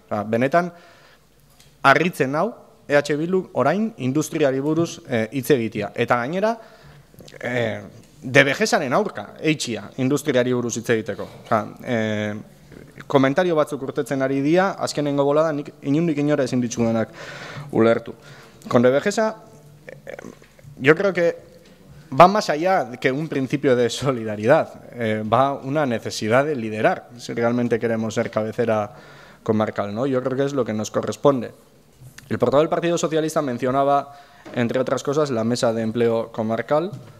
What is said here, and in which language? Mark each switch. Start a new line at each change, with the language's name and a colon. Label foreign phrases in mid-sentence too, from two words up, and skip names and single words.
Basque: Benetan, harritzen hau, EH Bildu orain industriari buruz hitz egitea. Eta gainera, Devegesaren aurka, eitxia, industriari buruz hitz egiteko. Komentario batzuk urtetzen ari dira, azkenengo bolada, nik inundik inora ezin ditzudanak ulertu.
Spanish: Con Devegesa, yo creo que va más allá que un principio de solidaridad, va una necesidad de liderar, si realmente queremos ser cabecera comarcal, ¿no? Yo creo que es lo que nos corresponde. El portavoz del Partido Socialista mencionaba, entre otras cosas, la mesa de empleo comarcal.